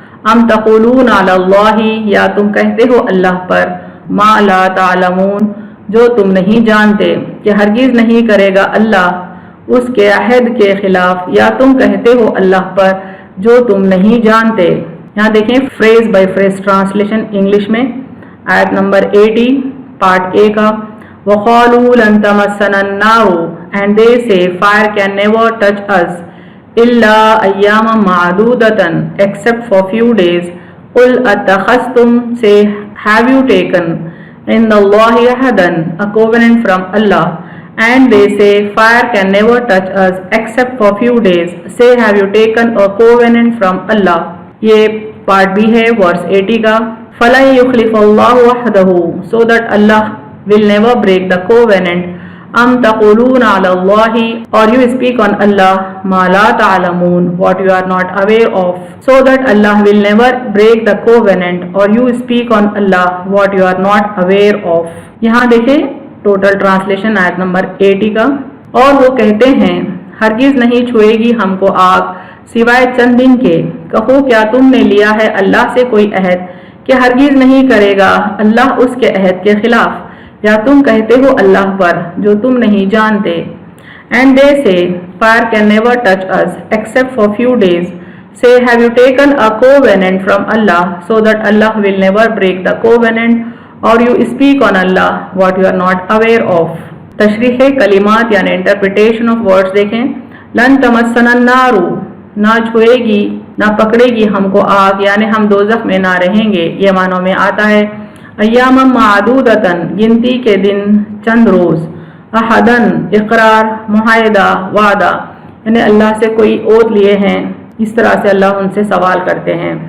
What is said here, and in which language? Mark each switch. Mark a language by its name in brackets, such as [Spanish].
[Arabic] ام تقولون علی اللہ [Urdu] یا تم کہتے ہو اللہ پر، [Arabic] ما لا تعلمون [Urdu] جو تم نہیں جانتے، کہ ہرگز نہیں کرے گا اللہ اس کے عہد کے خلاف، یا تم کہتے ہو اللہ پر جو تم نہیں جانتے۔ یہاں دیکھیں freeze by freeze translation English میں، آیت نمبر 80 پارٹ اے کا۔ [Arabic] وَقَالُوا لَن تَمَسَّنَا النَّارُ [English] and they say fire can never touch us [Arabic] إِلَّا أَيَّامًا مَعْدُودَةً [English] except for few days. [Arabic] قُلْ أَتَّخَذْتُمْ [English] say have you taken [Arabic] عِنْدَ اللَّهِ عَهْدًا [English] a covenant from Allah. And they say fire can never touch us except for few days. Say have you taken a covenant from Allah. [Urdu] یہ part بھی ہے ورس 80 کا۔ [Arabic] فَلَن يُخْلِفَ اللَّهُ وَحْدَهُ [English] so that Allah will never break the covenant. [Arabic] ام تقولون علی اللہ, [English] or you speak on Allah [Arabic] ما لا تعلمون, [English] what you are not aware of, so that Allah will never break the covenant, or you speak on Allah what you are not aware of. [Urdu] یہاں دیکھیں total translation آیت number 80 کا. اور وہ کہتے ہیں ہرگز نہیں چھوئے گی ہم کو آگ سوائے چند دن کے. کہو کیا تم نے لیا ہے اللہ سے کوئی عہد کہ ہرگز نہیں کرے گا اللہ اس کے عہد کے خلاف, یا تم کہتے ہو اللہ پر جو تم نہیں جانتے. [English] And they say, fire can never touch us except for few days. Say, have you taken a covenant from Allah so that Allah will never break the covenant, or you speak on Allah what you are not aware of. [Urdu] تشریح کلمات یعنی interpretation of words دیکھیں. [Arabic] لن تمسنا النار, [Urdu] نہ چھوئے گی نہ پکڑے گی ہم کو آگ, یعنی ہم دوزخ میں نہ رہیں گے. یہ معنوں میں آتا ہے [Arabic] ایام معدودتن, [Urdu] گنتی کے دن چند روز. احدن, اقرار, معاہدہ, وعدہ, یعنی اللہ سے کوئی عہد لیے ہیں, اس طرح سے اللہ ان سے سوال کرتے ہیں.